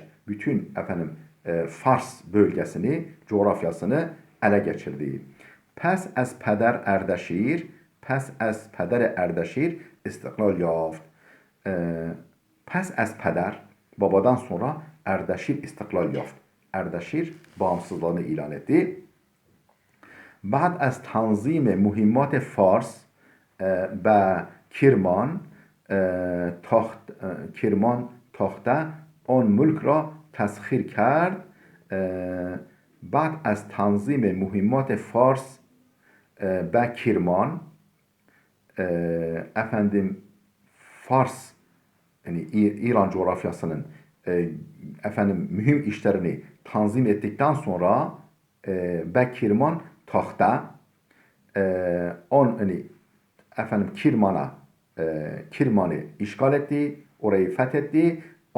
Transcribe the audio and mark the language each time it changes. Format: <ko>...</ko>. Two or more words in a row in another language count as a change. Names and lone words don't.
<tr>Bütün efendim Fars bölgesini, coğrafyasını ele geçirdi.</tr> <fa>پس از پدر اردشیر استقلال یافت. پس از پدر</fa> <tr>babadan sonra</tr> <fa>اردشیر استقلال یافت.</fa> <tr>Erdeşir bağımsızlığını ilan etti.</tr> <fa>بعد از تنظیم مهمات فارس به کرمان تاخته آن ملک را تسخیر کرد بعد از تنظیم مهمات فارس به کرمان</fa> <tr>efendim Fars yani İran coğrafyasının efendim mühim işlerini tanzim ettikten sonra Bekirman tahta yani efendim Kirman'ı işgal etti, orayı fethetti.</tr>